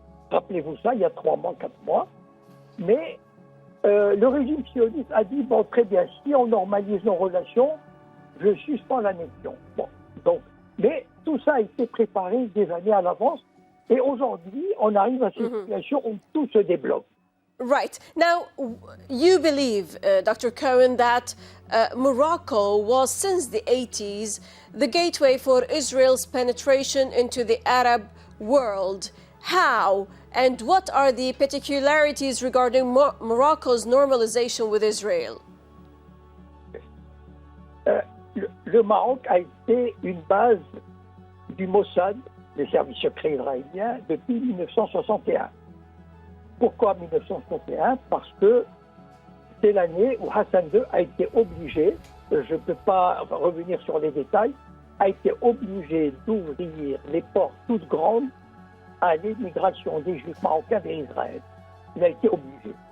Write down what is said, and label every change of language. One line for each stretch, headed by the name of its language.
French: Rappelez-vous ça, il y a 3 mois, 4 mois. Mais le régime sioniste a dit bon, très bien, si on normalise nos relations, je suspends l'annexion. Bon, donc, mais tout ça a été préparé des années à l'avance. Et aujourd'hui, on arrive à cette situation où tout se débloque.
English: Right. Now, you believe, Dr. Cohen, that Morocco was, since the 80s, the gateway for Israel's penetration into the Arab world. How and what are the particularities regarding Morocco's normalization with Israel?
French: Le Maroc a été une base du Mossad, des services secrets israéliens, depuis 1961. Pourquoi 1961? Parce que c'est l'année où Hassan II a été obligé, je ne peux pas revenir sur les détails, a été obligé d'ouvrir les portes toutes grandes à l'immigration des Juifs marocains vers Israël. Il a été obligé.